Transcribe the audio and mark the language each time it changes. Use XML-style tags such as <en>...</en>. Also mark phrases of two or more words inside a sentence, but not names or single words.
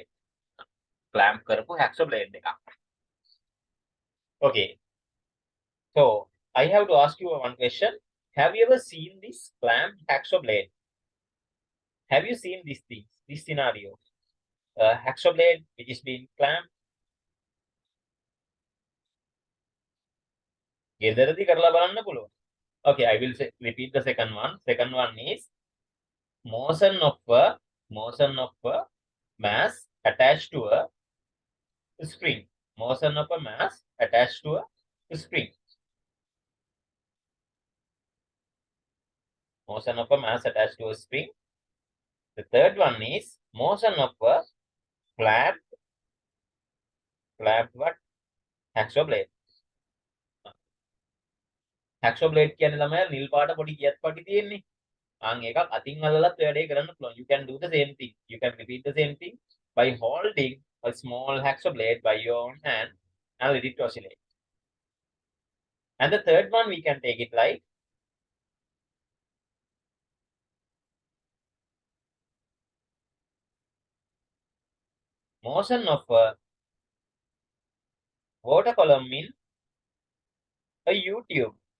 <en>Clamp කරපු hacksaw blade එකක්. Okay. So I have to ask you one question. Have you ever seen this clamp hacksaw blade? Have you seen these things, this scenario? A hacksaw blade which is being clamped.</en> <si>ගෙදරදී කරලා බලන්න පුළුවන්.</si> <en>Okay, I will repeat the second one. Second one is motion of a mass attached to a spring. Motion of a mass attached to a spring. Motion of a mass attached to a spring. The third one is motion of a clamped what? Hacksaw blade. Hacksaw blade</en> <si>කියන්නේ ළමයා නිල් පාට පොඩි කියත් පටි තියෙන්නේ. අන් එකක් අතින් අල්ලලත් වැඩේ කරන්න පුළුවන්.</si> <en>You can do the same thing. You can repeat the same thing by holding a small hacksaw blade by your own hand and let it oscillate. And the third one we can take it like motion of a water column in a YouTube.</en>